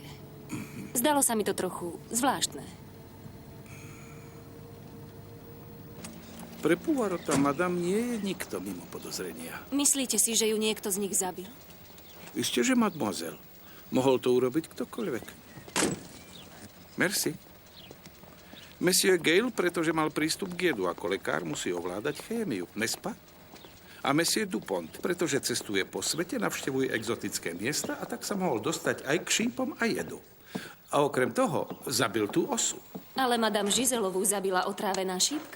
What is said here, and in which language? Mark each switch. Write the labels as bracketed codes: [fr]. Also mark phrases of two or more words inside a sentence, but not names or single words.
[sk] Zdalo sa mi to trochu zvláštne. Pre Poirota, madam, nie je nikto mimo podozrenia. Myslíte si, že ju niekto z nich zabil? Isté, že mademoiselle. Mohol to urobiť ktokoľvek. Merci. Monsieur Gale, pretože mal prístup k jedu ako lekár, musí ovládať chémiu, nespa? A Monsieur Dupont, pretože cestuje po svete, navštevuje exotické miesta a tak sa mohol dostať aj k šípom a jedu. A okrem toho zabil tú osu. Ale madame Giselovú zabila otrávená šípka.